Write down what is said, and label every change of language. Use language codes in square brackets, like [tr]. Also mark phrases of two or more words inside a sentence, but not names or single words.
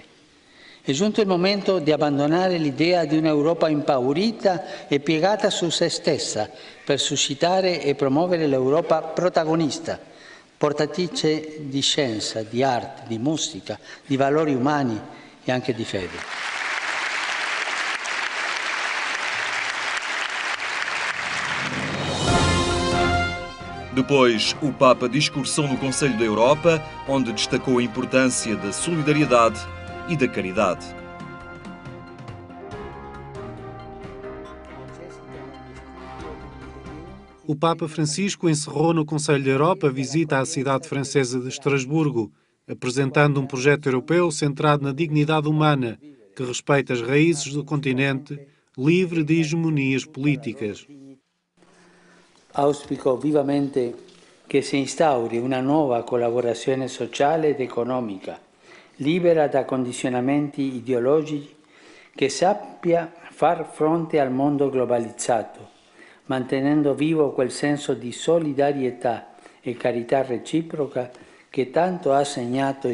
[it] È giunto il momento di abbandonare l'idea di un'Europa impaurita e piegata su se stessa per suscitare e promuovere l'Europa protagonista, portatrice di scienza, di arte, di musica, di valori umani e anche di fede. [pt] Depois, o Papa discursou no Conselho da Europa, onde destacou a importância da solidariedade e da caridade. O Papa Francisco encerrou no Conselho da Europa a visita à cidade francesa de Estrasburgo, apresentando um projeto europeu centrado na dignidade humana, que respeita as raízes do continente, livre de hegemonias políticas. [it] Auspico vivamente che si instauri una nuova collaborazione sociale ed economica, libera da condizionamenti ideologici, che sappia far fronte al mondo globalizzato, mantenendo vivo quel senso di solidarietà e carità reciproca che tanto ha segnato